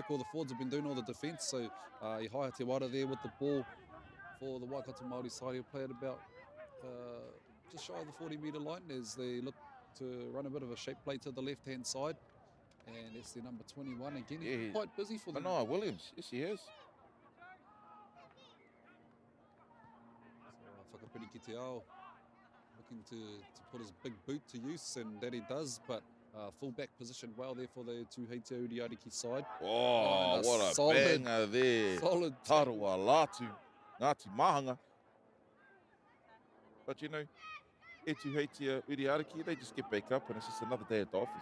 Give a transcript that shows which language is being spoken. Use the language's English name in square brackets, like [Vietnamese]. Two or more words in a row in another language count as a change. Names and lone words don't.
[English] All the forwards have been doing all the defence, so Ihaya Te Wara there with the ball for the Waikato Māori side. He'll play it about just shy of the 40-metre line as they look to run a bit of a shape play to the left-hand side. And it's their number 21 again. He's been quite busy for them. No, Williams. Yes, he is. [Māori] Whakapiri ki te ao, [English] looking to put his big boot to use, and that he does, but full-back position well there for the Etu Heitia Uriariki side. Oh, what a solid, banger there. Solid. Tarua Latu, Ngāti Mahanga. But you know, Etu Heitia Uriariki, they just get back up and it's just another day at the office.